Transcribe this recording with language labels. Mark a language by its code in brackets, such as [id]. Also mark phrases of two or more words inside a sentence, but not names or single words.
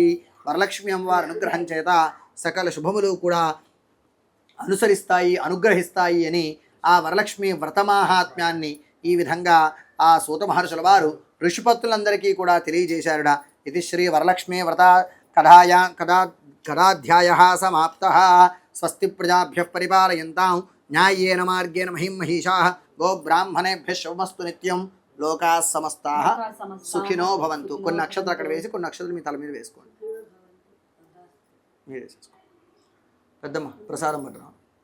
[te] వరలక్ష్మీ అమ్మవారి అనుగ్రహం చేత సకల శుభములు కూడా అనుసరిస్తాయి, అనుగ్రహిస్తాయి అని ఆ వరలక్ష్మి వ్రతమాహాత్మ్యాన్ని ఈ విధంగా ఆ సూత మహర్షుల వారు ఋషిపత్తులందరికీ కూడా తెలియజేశారుడా. [sa] ఇది శ్రీ వరలక్ష్మీ వ్రత కథాధ్యాయః సమాప్తః. స్వస్తి ప్రజాభ్యః పరిపాలయంతాం న్యాయేన మార్గేణ మహిం మహిషాః. గో బ్రాహ్మణేభ్యః శుభమస్తు నిత్యం. లోకాః సమస్తాః సుఖినో భవంతు. [te] కొన్ని నక్షత్రాలు అక్కడ వేసి కొన్ని నక్షత్రాలు మీ తల మీద వేసుకోండి. మీరు వేసేసుకోండి. పెద్దమ్మ ప్రసాదం పట్టడం.